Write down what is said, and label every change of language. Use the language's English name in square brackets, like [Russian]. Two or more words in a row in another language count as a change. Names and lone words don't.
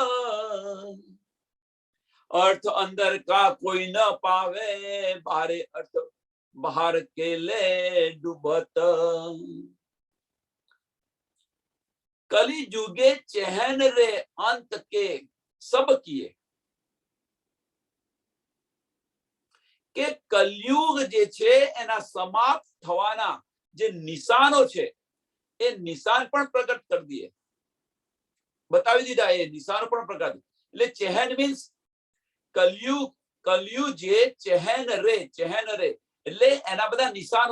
[Hindi] अर्थ अंदर का कोई न पावे बारे अर्थ बाहर के ले डूबत. कली जुगे चहन रे अंत के सब किए. [Gujarati] કે કલયુગ જે છે એના સમાપ્ત થવાના જે નિશાનો છે એ નિશાન પણ પ્રગટ કરી દઈએ, બતાવી દીધા. એ નિશાનો પણ પ્રગટ એટલે ચહેન મીન્સ કલયુગ જે ચહેન રે એટલે એના બધા નિશાનો.